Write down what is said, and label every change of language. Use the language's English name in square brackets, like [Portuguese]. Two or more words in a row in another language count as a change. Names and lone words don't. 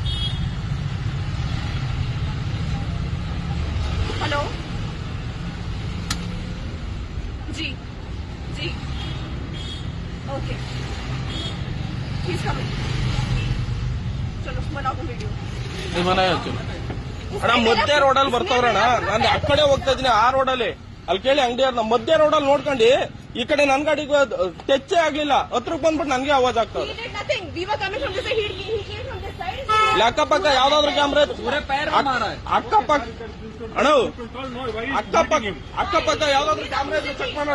[English] hello ji ji okay please come. [Hindi] चलो बनाओ वीडियो. [Kannada] ನೀವು ಮನೆ ಅಣ್ಣ ಮಧ್ಯ ರೋಡಲ್ಲಿ ಬರ್ತವ್ರಣ್ಣ. ನಾನು ಆ ಕಡೆ ಹೋಗ್ತಾ ಇದೀನಿ, ಆ ರೋಡಲ್ಲಿ ಅಲ್ಲಿ ಕೇಳಿ ಅಂಗಡಿ ಅವ್ರನ್ನ ಮಧ್ಯ ರೋಡಲ್ಲಿ ನೋಡ್ಕೊಂಡು ಈ ಕಡೆ ನನ್ ಗಾಡಿಗೆ ಟಚ್ಚೇ ಆಗ್ಲಿಲ್ಲ, ಹತ್ರಕ್ಕೆ ಬಂದ್ಬಿಟ್ಟು ನನ್ಗೆ ಆವಾಜ್ ಆಗ್ತದೆ. ಅಕ್ಕಪಕ್ಕ ಯಾವ್ದಾದ್ರು ಕ್ಯಾಮ್ರಾ ಅಕ್ಕಪಕ್ಕ ಅಣ್ಣ ಅಕ್ಕಪಕ್ಕ ಯಾವ್ದಾದ್ರು ಕ್ಯಾಮ್ರಾ ಇದ್ರೆ ಚೆಕ್ ಮಾಡೋಣ.